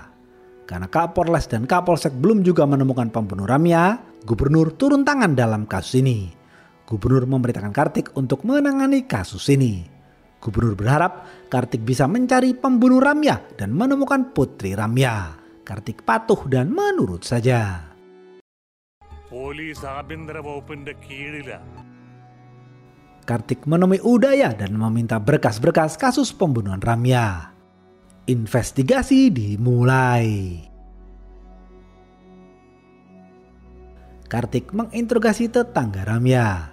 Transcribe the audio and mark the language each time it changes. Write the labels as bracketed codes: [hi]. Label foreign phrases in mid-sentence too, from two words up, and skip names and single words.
[id] Karena Kapolres dan Kapolsek belum juga menemukan pembunuh Ramya, gubernur turun tangan dalam kasus ini. Gubernur memerintahkan Kartik untuk menangani kasus ini. Gubernur berharap Kartik bisa mencari pembunuh Ramya dan menemukan putri Ramya. Kartik patuh dan menurut saja. [ml] പോലീസ് ആഭ്യന്തര വകുപ്പിന്റെ കീഴിലാണ്. [id] Kartik menemui Udaya dan meminta berkas-berkas kasus pembunuhan Ramya. Investigasi dimulai. Kartik menginterogasi tetangga Ramya.